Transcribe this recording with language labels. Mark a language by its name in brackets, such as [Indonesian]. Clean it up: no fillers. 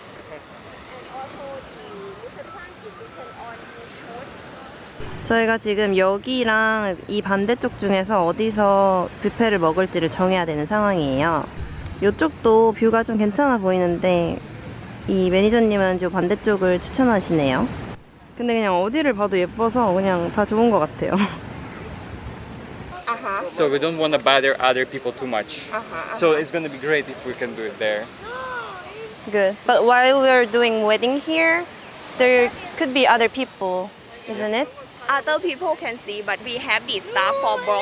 [English] And also the reception is written on the shoot. [Korean] 저희가 지금 여기랑 이 반대쪽 중에서 어디서 뷔페를 먹을지를 정해야 되는 상황이에요. 이쪽도 뷰가 좀 괜찮아 보이는데 이 매니저님은 이 반대쪽을 추천하시네요. 근데 그냥 어디를 봐도 예뻐서 그냥 다 좋은 것 같아요. [English] So we don't want to bother other people too much. Uh-huh. So it's going to be great if we can do it there. Good. But while we're doing wedding here, there could be other people, isn't it? Other people can see, but we have the staff for block